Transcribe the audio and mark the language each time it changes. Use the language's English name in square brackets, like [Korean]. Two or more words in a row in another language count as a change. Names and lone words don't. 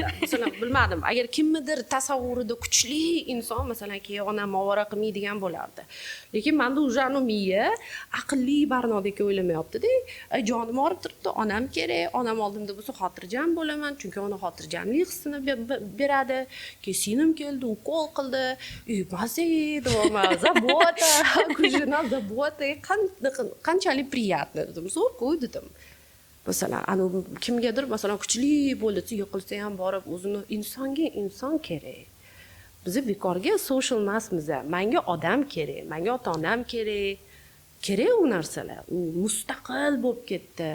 [Uzbek] Masalan, bilmadim, agar kimnidir tasavvurida kuchli inson, masalan, keyin onam ovora qilmaydigan bo'lardi. Lekin menda уже miya aqlli Barnodek o'ylamayapti-da. Jonim og'rib turibdi, onam kerak. Onam oldimda bo'lsa xotirjam bo'laman, chunki ona xotirjamlik hissini beradi. Keyin singlim keldi, ukol qildi. Mazza [Russian] забота, жена забота, [Uzbek] qanchalik приятно dedim. Zo'r-ku dedim. Masalan, kimgadir masalan kuchli bo'ldi, yiqilsa ham borib o'zini inson kerak. Biz bekorga social emasmiz. Menga odam kerak, menga ota-onam kerak. Kerak u narsalar. U mustaqil bo'lib ketdi.